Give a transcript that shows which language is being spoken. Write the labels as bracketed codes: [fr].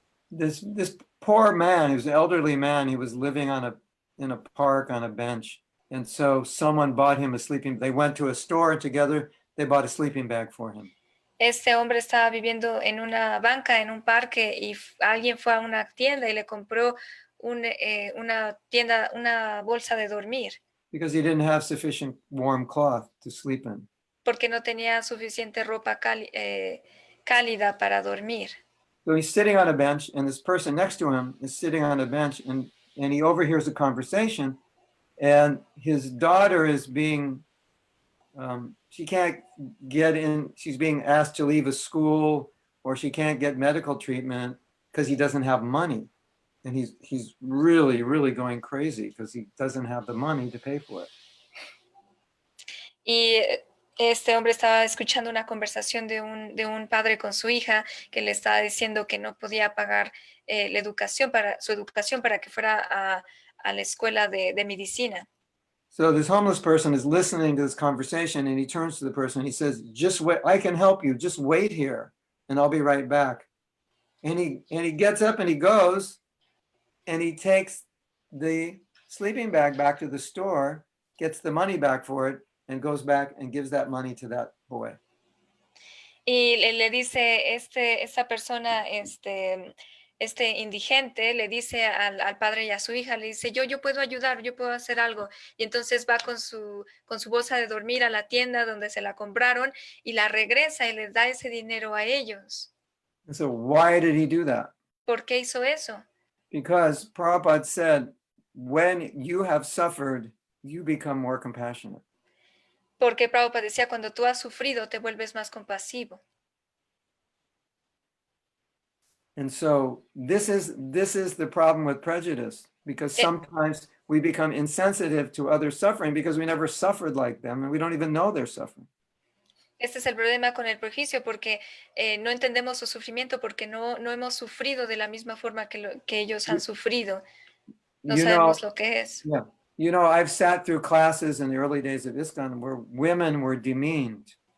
[en] This poor man, he was an elderly man, he was living in a park on a bench. And so someone bought him they went to a store together, they bought a sleeping bag for him. [es] Este hombre estaba viviendo en una banca, en un parque, y alguien fue a una tienda y le compró una bolsa de dormir. [en] Because he didn't have sufficient warm cloth to sleep in. [es] Porque no tenía suficiente ropa cálida para dormir. [en] So he's sitting on a bench, and this person next to him is sitting on a bench, and he overhears a conversation, and his daughter is being, she can't get in, she's being asked to leave a school, or she can't get medical treatment because he doesn't have money. And he's really, really going crazy because he doesn't have the money to pay for it. [es] Y este hombre estaba escuchando una conversación de un padre con su hija que le estaba diciendo que no podía pagar su educación para que fuera a la escuela de medicina. [en] So this homeless person is listening to this conversation, and he turns to the person and he says, "Just wait, I can help you. Just wait here and I'll be right back." And he gets up and he goes and he takes the sleeping bag back to the store, gets the money back for it, and goes back and gives that money to that boy. [es] Y le dice esta persona, este indigente, le dice al padre y a su hija, le dice, yo puedo ayudar, yo puedo hacer algo. Y entonces va con su bolsa de dormir a la tienda donde se la compraron y la regresa y les da ese dinero a ellos. [en] And so why did he do that? [es] ¿Por qué hizo eso? [en] Because Prabhupada said, when you have suffered, you become more compassionate. [es] Porque Prabhupada decía, cuando tú has sufrido, te vuelves más compasivo. [en] And so this is the problem with prejudice, because sometimes we become insensitive to others' suffering because we never suffered like them and we don't even know they're suffering. [es] Este es el problema con el prejuicio, porque no entendemos su sufrimiento porque no hemos sufrido de la misma forma que ellos han sufrido. No sabemos lo que es. Yeah. [en] You know, I've sat through classes in the early days of ISKCON where women were demeaned.